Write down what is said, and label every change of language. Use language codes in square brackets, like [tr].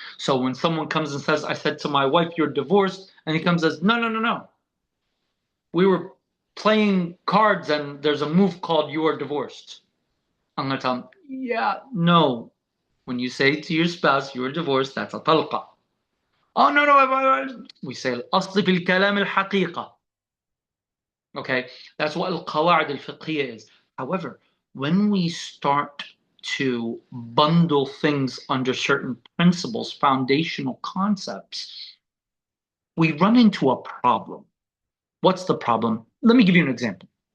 [en] So when someone comes and says, I said to my wife, you're divorced, and he comes and says, no, no, no, no. We were playing cards and there's a move called you are divorced. I'm going to tell him, yeah, no. When you say to your spouse, you're divorced, that's a talqa. Oh, no, no. We say [ar] الأصل في الكلام الحقيقة. [en] Okay, that's what al-qawa'id al-fiqhiyya is. However, when we start to bundle things under certain principles, foundational concepts, we run into a problem. What's the problem? Let me give you an example.